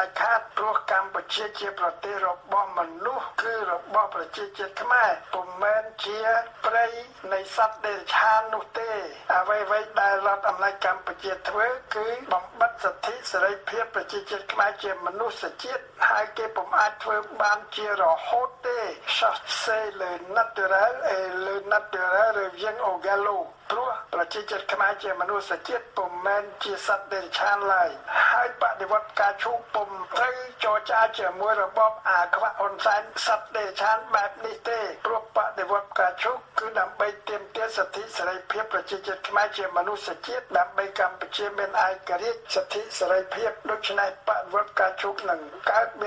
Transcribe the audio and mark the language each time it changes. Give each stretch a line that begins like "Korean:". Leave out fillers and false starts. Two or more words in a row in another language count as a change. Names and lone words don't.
Khmer: ច់ខាតព្រោះកម្ពុជាជាប្រទេសរបស់មនុស្សគឺរបស់ប្រជាជាតិខ្មែរពុំមែនជាព្រៃនៃសត្វដេរឆាននោះទេអ្វីៗដែលរដ្ឋអំណាចកម្ពុជាធ្វើគឺបំបិទសិទ្ធិសេរីភាពប្រជាជាតិខ្មែរជាមនុស្សជាតិហើយគេពុំអាចធ្វើបានជារហូតទេ
French: C'est le naturel et le naturel revient au galop
Khmer: ព្រោះប្រជាជាតិខ្មែរជាមនុស្សជាតិពុំមែនជាសត្វដេរឆានឡើយហើយបដិវត្ត ការឈូកពុំត្រូវចរចាជាមួយរបបអាខ្វាក់ហ៊ុនសែនសត្វដេរឆានបែបនេះទេព្រោះបដិវត្តការឈូកគឺដើម្បីទាមទារសិទ្ធិសេរីភាពប្រជាជាតិខ្មែរជាមនុស្សជាតិដើម្បីកម្ពុជាមានឯករាជ្យសិទ្ធិសេរីភាពដូច្នេះបដិវត្តការឈូកនឹងកើតមាន